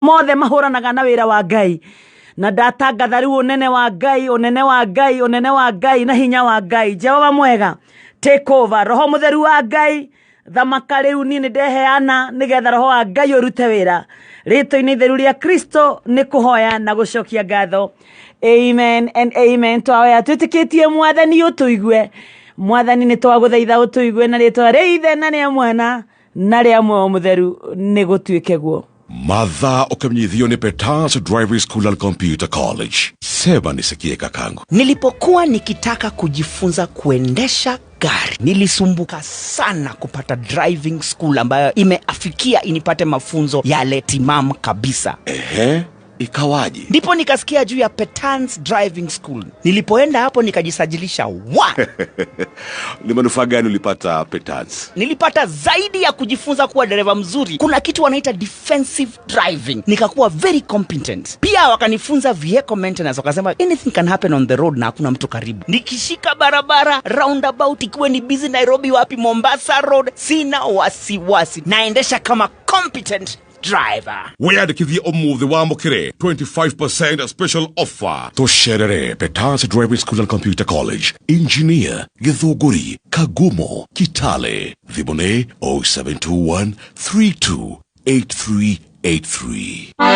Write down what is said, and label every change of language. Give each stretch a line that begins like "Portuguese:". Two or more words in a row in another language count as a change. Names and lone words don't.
Kikuyu: mothe mahuranaga na wira wa Ngai na ndatangatha riu unene wa Ngai unene wa Ngai unene wa Ngai na hinya wa Ngai. Jehova mwega,
English: take over.
Kikuyu: Roho mutheru wa Ngai thamaka riu ni ndeheana nigetha roho wa Ngai urute wira rito-ini itheru ria Kristo ni kuhoya na gucokia ngatho.
English: Amen and amen.
Kikuyu: Twahoya twitikitie mwathani utuigue, mwathani ni twaguthaitha utuigue na ritwa ria Ithe na ria Mwana na ria Muoyo mutheru ni gutuike guo. Madha ukamnyithio ni Petans Driving School and Computer College.
Swahili: Sema nisikie kakangu. Nilipokuwa nikitaka kujifunza kuendesha gari, nilisumbuka sana kupata
English: driving school
Swahili: ambayo imeafikia inipate mafunzo yale timamu kabisa. Ikawaje? Ndipo nikasikia juu ya Petans Driving School. Nilipoenda hapo nikajisajilisha. Ni manufaa gani ulipata Petans? Nilipata zaidi ya kujifunza kuwa dereva mzuri. Kuna kitu wanaita
English: defensive driving.
Swahili: Nikakuwa
English: very competent.
Swahili: Pia wakanifunza
English: vehicle maintenance.
Swahili: Wakasema
English: anything can happen on the road
Swahili: na hakuna mtu karibu. Nikishika barabara roundabout, ikiwe ni busy Nairobi wapi Mombasa road, sina wasiwasi. Naendesha kama
English: competent driver.
Kikuyu: Weyandikithie umuthi wa mukire 25%
English: special offer.
Kikuyu: Tosherere Petans Driving School and Computer College, Engineer Githunguri, Kagumo, Kitale. Thibone 0721 328383.